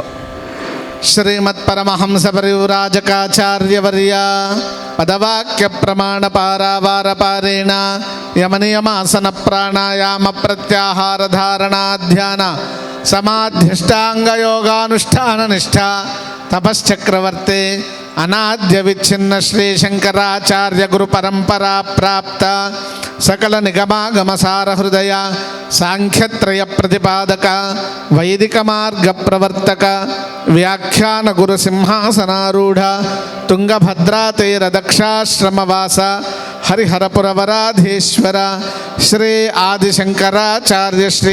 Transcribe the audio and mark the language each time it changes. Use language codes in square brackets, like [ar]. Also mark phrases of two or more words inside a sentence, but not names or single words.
[sa] ஸ்ரீமத் பரமஹம்ச பரிவ்ராஜகாச்சாரியவர்ய பதவாக்கிய பிரமாண பாராவார பாரேண யமனியமாசன பிராணாயாம பிரத்யாஹார தாரணா தியான சமாத்யஷ்டாங்க யோகானுஷ்டான நிஷ்டா தபஸ்சக்கரவர்த்தே अनाद्य विच्छिन्न श्री शंकराचार्य गुरु परंपरा प्राप्त सकल निगमागम सार हृदय सांख्यत्रय प्रतिपादक वैदिक मार्ग प्रवर्तक व्याख्यान गुरु सिंहासनारूढ़ तुंगभद्रा तीर दक्षाश्रमवास हरिहरपुरवराधीश्वर श्री आदिशंकराचार्य श्री